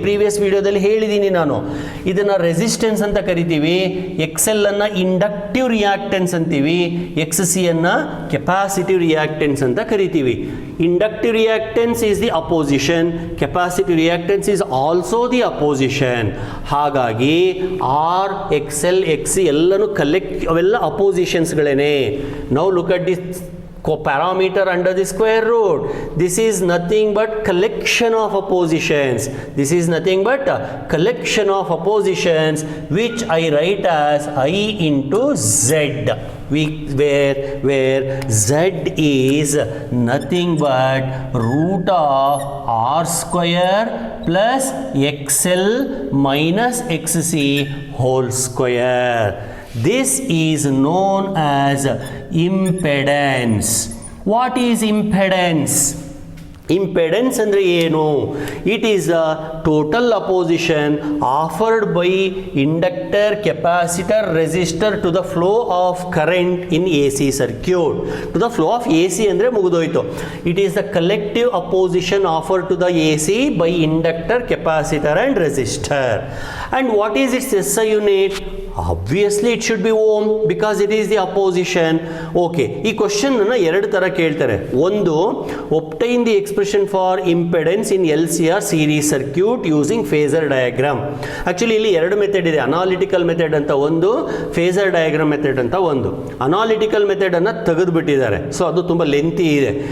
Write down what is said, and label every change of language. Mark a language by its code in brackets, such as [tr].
[kn] Previous ವಿಡಿಯೋದಲ್ಲಿ ಹೇಳಿದ್ದೀನಿ ನಾನು. ಇದನ್ನು ರೆಸಿಸ್ಟೆನ್ಸ್ ಅಂತ ಕರಿತೀವಿ, ಎಕ್ಸ್ ಎಲ್ ಅನ್ನು ಇಂಡಕ್ಟಿವ್ ರಿಯಾಕ್ಟೆನ್ಸ್ ಅಂತೀವಿ, ಎಕ್ಸ್ ಸಿ ಅನ್ನು ಕೆಪಾಸಿಟಿವ್ ರಿಯಾಕ್ಟೆನ್ಸ್ ಅಂತ ಕರಿತೀವಿ. [en] Inductive reactance is the opposition, capacitive reactance is also the opposition. [kn] ಹಾಗಾಗಿ R X L X C ಎಲ್ಲನೂ ಅವೆಲ್ಲ ಅಪೋಸಿಷನ್ಸ್ಗಳೇನೆ. [en] Now look at this parameter under the square root. This is nothing but collection of oppositions. This is nothing but a collection of oppositions which I write as I into Z. Where Z is nothing but root of R square plus XL minus XC whole square. This is known as impedance. What is impedance? [kn] Impedance ಅಂದರೆ ಏನು? [en] It is a total opposition offered by inductor, capacitor, resistor to the flow of current in A C circuit. To the flow of A C [kn] ಅಂದರೆ ಮುಗಿದೋಯ್ತು. [en] It is the collective opposition offered to the A C by inductor, capacitor and resistor. And what is its S I unit? Obviously it should be ohm because it is the opposition. Okay, [kn] ಈ question ಅನ್ನು ಎರಡು ತರ ಕೇಳ್ತಾರೆ. ಒಂದು, [en] obtain the expression for impedance in LCR series circuit using phasor diagram. [kn] Actually ಇಲ್ಲಿ ಎರಡು method ಇದೆ, analytical method ಅಂತ ಒಂದು, ಫೇಸರ್ ಡಯಾಗ್ರಾಮ್ ಮೆಥಡ್ ಅಂತ ಒಂದು. ಅನಾಲಿಟಿಕಲ್ ಮೆಥಡ್ ಅನ್ನು ತೆಗೆದುಬಿಟ್ಟಿದ್ದಾರೆ, ಸೊ ಅದು ತುಂಬ ಲೆಂತಿ ಇದೆ.